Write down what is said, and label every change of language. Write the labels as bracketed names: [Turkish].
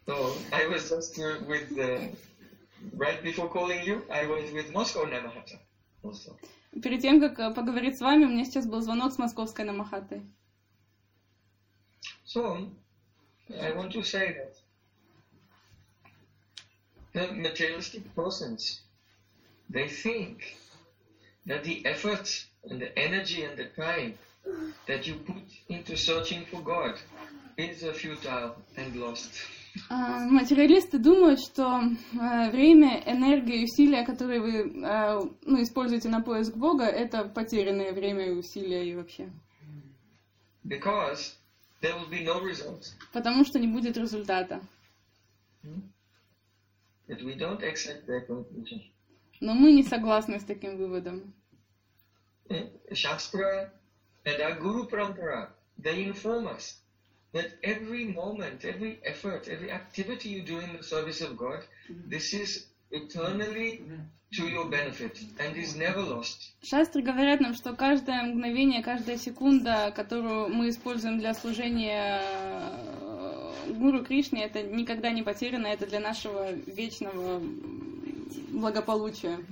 [English] No, I was just with right before calling you, I was with Moscow Namahata also. [Russian] Перед тем, как поговорить с вами, у меня сейчас был звонок с московской Намахатой. [English] So, I want to say that the materialistic persons, they think that the effort and the energy and the time that you put into searching for God is a futile and lost. [Russian] Материалисты думают, что время, энергия и усилия, которые вы ну, используете на поиск Бога, это потерянное время и усилия и вообще. [English] Because there will be no results. [Russian] Потому что не будет результата. [English] But we don't accept that conclusion. [Russian] Но мы не согласны с таким выводом. [English] Шастра and our Guru Parampara, they inform us. That every moment, every effort, every activity you do in the service of God, this is eternally to your benefit and is never lost. [Russian] Шастры говорят нам, что каждое мгновение, каждая секунда, которую мы используем для служения Гуру Кришне, это никогда не потеряно, это для нашего вечного благополучия.